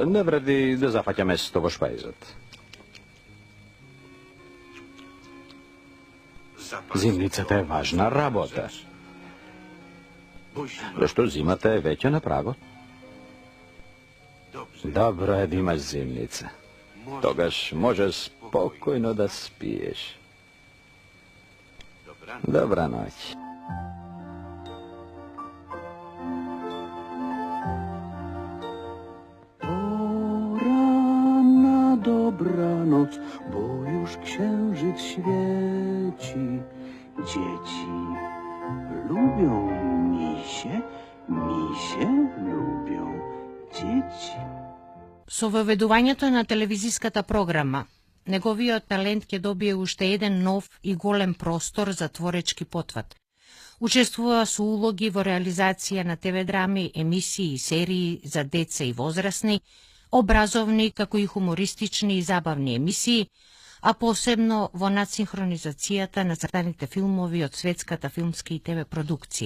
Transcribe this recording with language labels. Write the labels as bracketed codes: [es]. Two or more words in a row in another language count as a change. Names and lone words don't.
[mk] Не вреди да зафаќа место во шпајзот. Зимницата е важна работа. Зашто зимата е веќе на прагот? Добро е да имаш зимница. Тогаш можеш спокојно да спиеш. Добра ноќ. [pl] Poranna dobranoc, bo już księżyc świeci. Dzieci lubią misie, misie lubią dzieci. [mk] Со воведувањето на телевизиската програма, неговиот талент ќе добие уште еден нов и голем простор за творечки потват. Учествува со улоги во реализација на ТВ драми, емисии и серии за деца и возрастни, образовни како и хумористични и забавни емисии, а посебно во надсинхронизацијата на цртаните филмови од светската филмска и ТВ продукција.